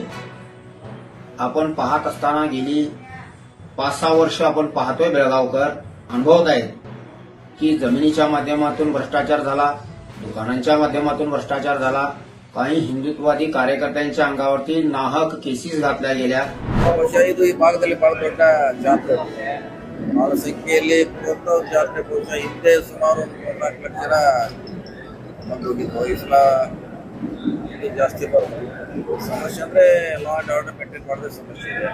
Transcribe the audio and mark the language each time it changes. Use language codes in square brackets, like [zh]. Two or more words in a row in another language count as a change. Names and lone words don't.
[mr] आपण पाहत असताना गेली 5-6 वर्ष आपण पाहतोय बेळगावकर अनुभवत आहेत की जमिनीच्या माध्यमातून भ्रष्टाचार झाला, दुकानांच्या माध्यमातून भ्रष्टाचार झाला, काही हिंदुत्ववादी कार्यकर्त्यांच्या अंगावरती नाहक केसेस घातल्या गेल्या. [kn] ಇದು ಈ ಭಾಗದಲ್ಲಿ ಬಹಳ ದೊಡ್ಡ ಜಾತ್ರೆ, ಬಹಳ ಸಂಖ್ಯೆಯಲ್ಲಿ ಜಾತ್ರೆ. ಬಹುಶಃ ಹಿಂದೆ ಸುಮಾರು 4 ಲಕ್ಷ ಜನ ಬಂದೋಗಿದ್ದು. ಈ ಸಲ ಇದು ಜಾಸ್ತಿ ಬರುತ್ತೆ. ಸಮಸ್ಯೆ ಅಂದ್ರೆ [en] law and order maintain [kn] ಮಾಡೋದೇ ಸಮಸ್ಯೆ ಇದೆ.